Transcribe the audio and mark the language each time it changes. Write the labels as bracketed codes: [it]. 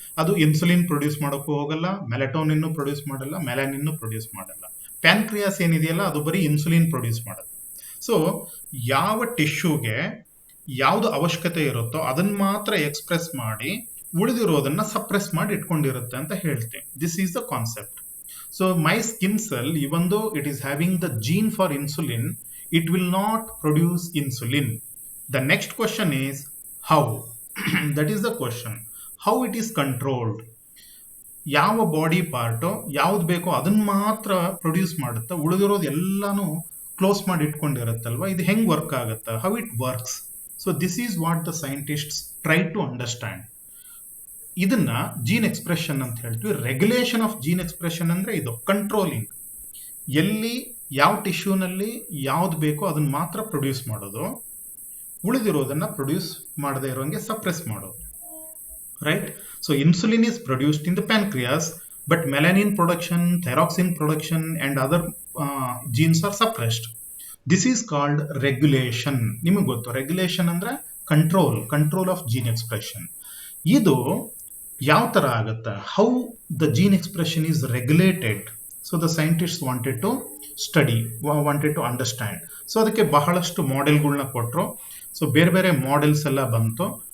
[kn] ಅದು insulin produce ಮಾಡೋಕ್ಕೂ ಹೋಗಲ್ಲ, ಮೆಲಟೋನಿನ್ ಪ್ರೊಡ್ಯೂಸ್ ಮಾಡಲ್ಲ, ಮೆಲಾನಿನ್ ಪ್ರೊಡ್ಯೂಸ್ ಮಾಡಲ್ಲ. ಪ್ಯಾನ್ಕ್ರಿಯಾಸ್ ಏನಿದೆಯಲ್ಲ ಅದು ಬರೀ ಇನ್ಸುಲಿನ್ ಪ್ರೊಡ್ಯೂಸ್ ಮಾಡುತ್ತೆ. ಸೊ ಯಾವ ಟಿಶ್ಯೂಗೆ ಯಾವ್ದು ಅವಶ್ಯಕತೆ ಇರುತ್ತೋ ಅದನ್ನ ಮಾತ್ರ ಎಕ್ಸ್ಪ್ರೆಸ್ ಮಾಡಿ ಉಳಿದಿರೋದನ್ನ ಸಪ್ರೆಸ್ ಮಾಡಿ ಇಟ್ಕೊಂಡಿರುತ್ತೆ ಅಂತ ಹೇಳ್ತೀನಿ. [en] This is the concept. So my skin cell, even though it is having the gene for insulin, it will not produce insulin. The next question is how. That is the question. How it is controlled. [kn] ಯಾವ body part ಯಾವ್ದು ಬೇಕೋ ಅದನ್ನ ಮಾತ್ರ produce ಮಾಡುತ್ತೆ, ಉಳಿದಿರೋದು ಎಲ್ಲಾನು close ಮಾಡಿ ಇಟ್ಕೊಂಡಿರುತ್ತಲ್ವಾ. ಇದು ಹೆಂಗ್ ವರ್ಕ್ ಆಗುತ್ತೆ? [en] How it works. So this is what the scientists try to understand. [kn] ಇದನ್ನ ಜೀನ್ ಎಕ್ಸ್ಪ್ರೆಷನ್ ಅಂತ ಹೇಳ್ತೀವಿ. ರೆಗ್ಯುಲೇಷನ್ ಆಫ್ ಜೀನ್ ಎಕ್ಸ್ಪ್ರೆಷನ್ ಅಂದ್ರೆ ಇದು ಕಂಟ್ರೋಲಿಂಗ್. ಎಲ್ಲಿ ಯಾವ ಟಿಶ್ಯೂನಲ್ಲಿ ಯಾವ್ದು ಬೇಕೋ ಅದನ್ನ ಮಾತ್ರ ಪ್ರೊಡ್ಯೂಸ್ ಮಾಡೋದು, ಉಳಿದಿರೋದನ್ನ ಪ್ರೊಡ್ಯೂಸ್ ಮಾಡದೇ ಇರೋಂಗೆ ಸಪ್ರೆಸ್ ಮಾಡೋದು. [en] Right? So insulin is produced in the pancreas, but melanin production, thyroxine production and other genes are suppressed. This is called regulation. [kn] ನಿಮಗೆ ಗೊತ್ತು, ರೆಗ್ಯುಲೇಷನ್ ಅಂದ್ರೆ ಕಂಟ್ರೋಲ್ ಆಫ್ ಜೀನ್ ಎಕ್ಸ್ಪ್ರೆಷನ್. ಇದು ಯಾವ ತರ ಆಗುತ್ತೆ? [en] How the gene expression is regulated. So the scientist wanted to study, wanted to understand. [kn] So ಅದಕ್ಕೆ ಬಹಳಷ್ಟು ಮಾಡೆಲ್ಗಳನ್ನ ಕೊಟ್ಟರು. ಸೊ ಬೇರೆ ಬೇರೆ ಮಾಡೆಲ್ಸ್ ಎಲ್ಲ ಬಂತು.